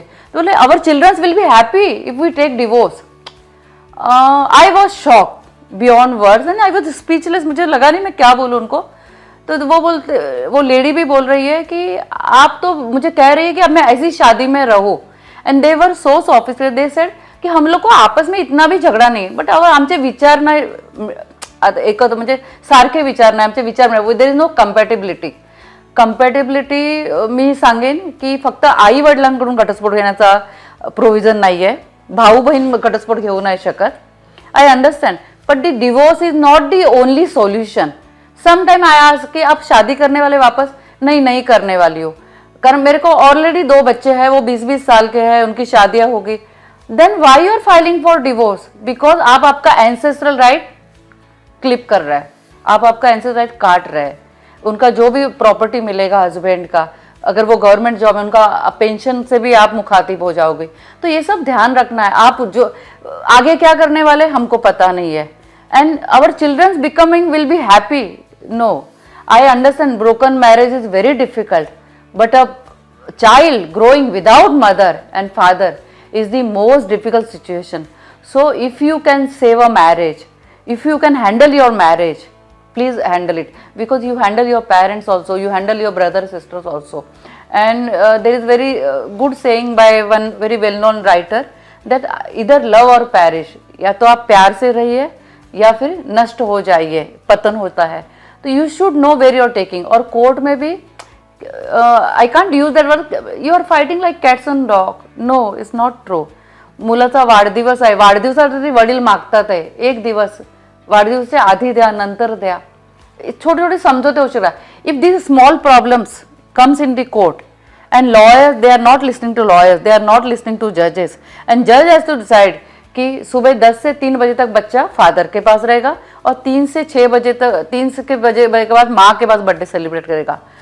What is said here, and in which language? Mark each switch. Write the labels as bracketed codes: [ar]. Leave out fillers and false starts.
[en] तो बोले our childrens will be happy if we take divorce. I was shock beyond words and I was speechless. [hi] मुझे लगा नहीं मैं क्या बोलूँ उनको. तो वो लेडी भी बोल रही है कि आप तो मुझे कह रही है कि अब मैं ऐसी शादी में रहूं. [en] And they were so sophisticated. They said [hi] कि हम लोग को आपस में इतना भी झगड़ा नहीं, [mr] बट आमचे विचार नाही एकत्र, म्हणजे सारखे विचार नाही, आमचे विचार नाही. [en] There is no compatibility. [mr] मी सांगेन की फक्त आई वडिलांकडून घटस्फोट घेण्याचा प्रोव्हिजन नाहीये, भाऊ बहीण घटस्फोट घेऊ नाही शकत. [en] I understand, but the divorce is not the only solution. Sometime I ask [hi] कि आप शादी करने वाले वापस नहीं करने वाली हो, कारण मेरे को ऑलरेडी 2 बच्चे हैं, वो 20-20 साल के हैं, उनकी शादियां होगी. [en] Then why you are filing for divorce? Because [hi] आप आपका एंसेस्ट्रल राइट क्लिप कर रहा है, आप आपका एंसेस्ट्रल राइट काट रहे हैं. उनका जो भी प्रॉपर्टी मिलेगा हस्बैंड का, अगर वो गवर्नमेंट जॉब है, उनका पेंशन से भी आप मुखातिब हो जाओगे. तो ये सब ध्यान रखना है. आप जो आगे क्या करने वाले हमको पता नहीं है. [en] And our childrens becoming will be happy? No. I understand broken marriage is very difficult, but a child growing without mother and father is the most difficult situation. So if you can save a marriage, if you can handle your marriage, please handle it, because you handle your parents also, you handle your brothers sisters also. And there is very good saying by one very well known writer that either love or perish, [hi] या तो आप प्यार से रहिए या फिर नष्ट हो जाइए, पतन होता है. [en] तो you should know where you are taking. [hi] और कोर्ट में भी [en] I can't use that word, you are fighting like cats and dog. No, it's not true. [mr] मुलाचा वाढदिवस आहे, वाढदिवसासाठी वडील मागतात आहे, एक दिवस वाढदिवसाच्या आधी द्या, नंतर द्या, [hi] छोटे छोटे समझौते [mr] हो शकता. [en] if this small problems comes in the court and lawyers, they are not listening to lawyers, they are not listening to judges, and judge has to decide [hi] कि सुबह 10 से 3 बजे तक बच्चा फादर के पास रहेगा और 3 से 6 बजे तक 3 के बजे के बाद माँ के पास बर्थडे सेलिब्रेट करेगा.